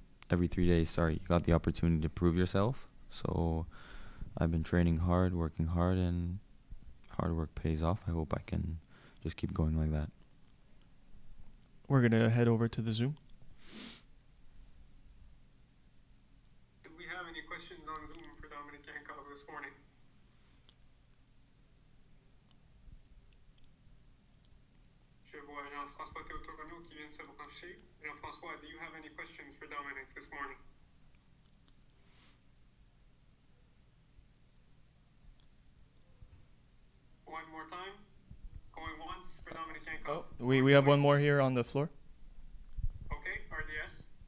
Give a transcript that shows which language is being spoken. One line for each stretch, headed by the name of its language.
English: Every 3 days, you got the opportunity to prove yourself. So I've been training hard, working hard, and hard work pays off. I hope I can just keep going like that. We're going to head over to the Zoom. Do we have any questions on Zoom for Dominic Yankov this morning?
French: Je vois Jean-François Théotoronneau qui vient de se brancher.
English: Jean-François, do you have any questions for Dominic this morning? One more time. Going once for Dominic Yankov. We have one more here on the floor. Okay, RDS.